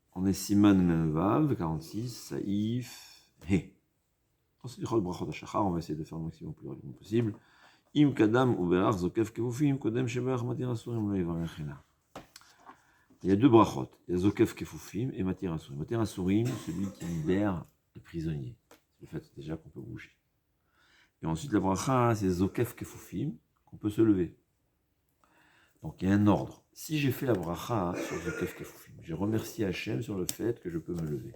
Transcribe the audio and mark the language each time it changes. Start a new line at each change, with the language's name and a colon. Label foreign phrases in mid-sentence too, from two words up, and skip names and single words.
French: On est
Hebrew: סימן מ"ו,
French: 46, Saïf, He. Ensuite,
Hebrew: כל ברכות השחר,
French: on va essayer de faire le maximum plus rapidement possible.
Hebrew: אם קדם ובירך זוקף כפופים, קודם שבירך מתיר אסורים, לא יברך הנה.
French: Il y a deux brachot, il y a
Hebrew: זוקף כפופים
French: et
Hebrew: מתיר אסורים. מתיר אסורים,
French: celui qui libère les prisonniers. C'est le fait déjà qu'on peut bouger. Et ensuite, la bracha, c'est
Hebrew: זוקף כפופים,
French: qu'on peut se lever. Donc il y a un ordre. Si j'ai fait la bracha sur
Hebrew: זוקף כפופים,
French: j'ai remercié Hachem sur le fait que je peux me lever.